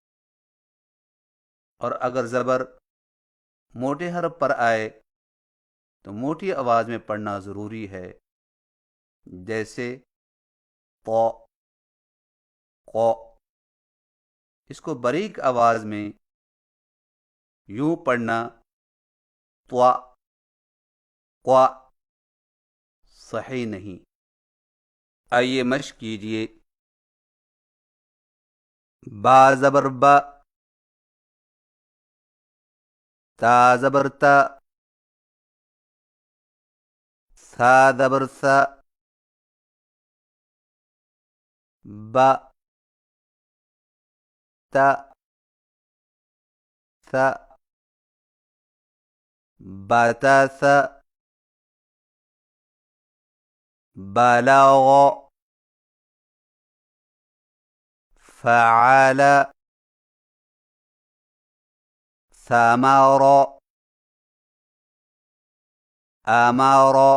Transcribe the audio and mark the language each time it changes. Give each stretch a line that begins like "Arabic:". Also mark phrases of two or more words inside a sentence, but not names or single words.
Urdu: اور اگر زبر موٹے حرف پر آئے تو موٹی آواز میں پڑھنا ضروری ہے، جیسے طا، قا۔ اس کو باریک آواز میں یوں پڑھنا طوا، قوا صحیح نہیں۔ آئیے مشق کیجئے۔ با زبر با، تا زبر تا، ثا زبر ثا، با، تا،
Arabic: ثا، باتا ثا، بلاغ، فعال، ثمار، امار،